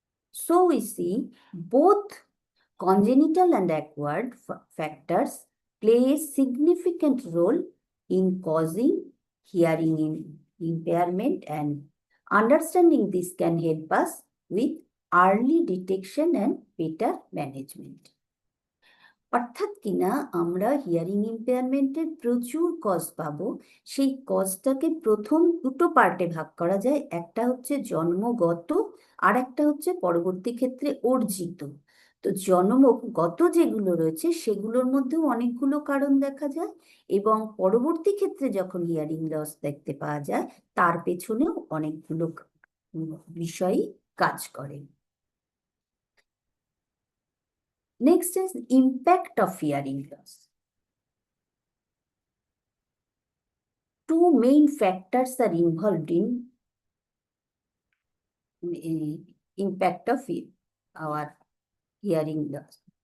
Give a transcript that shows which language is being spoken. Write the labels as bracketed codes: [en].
[en] So we see both congenital and acquired factors play a significant role in causing hearing impairment, and understanding this can help us with early detection and better management. [bn] অর্থাৎ কিনা আমরা hearing ইম্পেয়ারমেন্টের প্রচুর cause পাবো, সেই কজটাকে প্রথম দুটো পার্টে ভাগ করা যায়। একটা হচ্ছে জন্মগত, আর একটা হচ্ছে পরবর্তী ক্ষেত্রে অর্জিত। তো জন্মগত যেগুলো রয়েছে সেগুলোর মধ্যেও অনেকগুলো কারণ দেখা যায়, এবং পরবর্তী ক্ষেত্রে যখন হিয়ারিং লস দেখতে পাওয়া যায় তার পেছনেও অনেকগুলো বিষয়ই কাজ করে। [en] Next is impact of hearing loss. Two main factors are involved in impact of our hearing loss.